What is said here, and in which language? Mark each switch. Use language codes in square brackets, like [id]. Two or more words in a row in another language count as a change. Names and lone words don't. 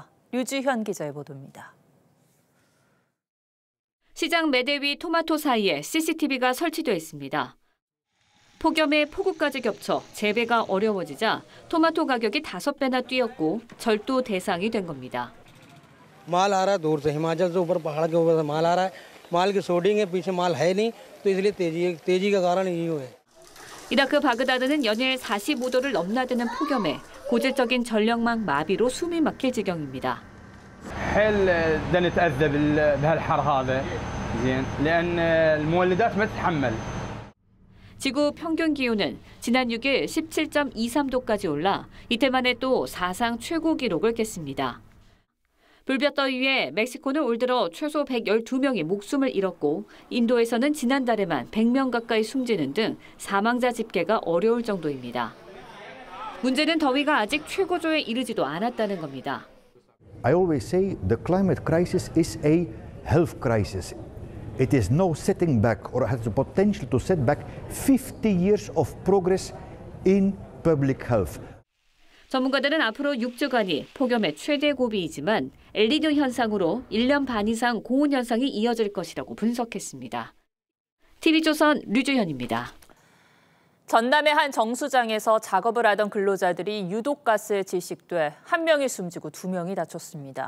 [ko] 류주현 기자의 보도입니다. 시장 매대 위 토마토 사이에 CCTV가 설치돼 있습니다. 폭염에 폭우까지 겹쳐 재배가 어려워지자 토마토 가격이 5배나 뛰었고 절도 대상이 된 겁니다. [hi] माल आ रहा है दूर से हिमाचल से ऊपर पहाड़ के ऊपर से माल आ रहा है माल की सोर्टिंग है पीछे माल है नहीं तो इसलिए तेजी का कारण यही है. [ko] 이라크 바그다드는 연일 45도를 넘나드는 폭염에 고질적인 전력망 마비로 숨이 막힐 지경입니다. [ar] حيل بدنا نتأذى بهالحر هذا زين لأن المولدات ما تتحمل. [ko] 지구 평균 기온은 지난 6일 17.23도까지 올라 이틀 만에 또 사상 최고 기록을 깼습니다. 불볕더위에 멕시코는 올 들어 최소 112명이 목숨을 잃었고 인도에서는 지난달에만 100명 가까이 숨지는 등 사망자 집계가 어려울 정도입니다. 문제는 더위가 아직 최고조에 이르지도 않았다는 겁니다. [en] I always say the climate crisis is a health crisis. It is no setting back or has the potential to set back 50 years of progress in public health. [ko] 전문가들은 앞으로 6주간이 폭염의 최대 고비이지만 엘니뇨 현상으로 1년 반 이상 고온 현상이 이어질 것이라고 분석했습니다. TV조선 류주현입니다. 전남의 한 정수장에서 작업을 하던 근로자들이 유독가스에 질식돼 1명이 숨지고 2명이 다쳤습니다.